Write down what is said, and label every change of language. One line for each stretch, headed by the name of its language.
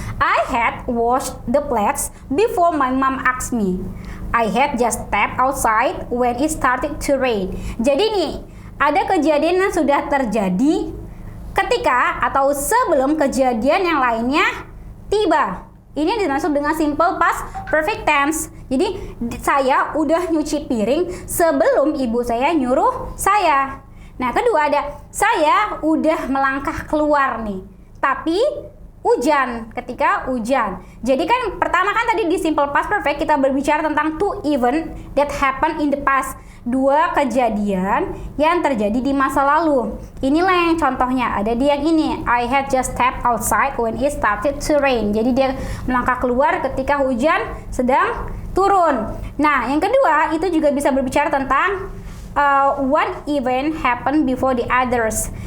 English: I had washed the plates before my mom asked me. I had just stepped outside when it started to rain.
Indonesian: Jadi nih, ada kejadian yang sudah terjadi ketika atau sebelum kejadian yang lainnya tiba. Ini dimaksud dengan simple past perfect tense. Jadi saya udah nyuci piring sebelum ibu saya nyuruh saya. Nah, kedua ada saya udah melangkah keluar nih, tapi hujan, ketika hujan. Jadi kan pertama kan tadi di simple past perfect kita berbicara tentang
English: two event that happen in the past.
Indonesian: Dua kejadian yang terjadi di masa lalu. Inilah yang contohnya, ada di yang ini.
English: I had just stepped outside when it started to rain.
Indonesian: Jadi dia melangkah keluar ketika hujan sedang turun. Nah, yang kedua itu juga bisa berbicara tentang
English: one event happen before the others.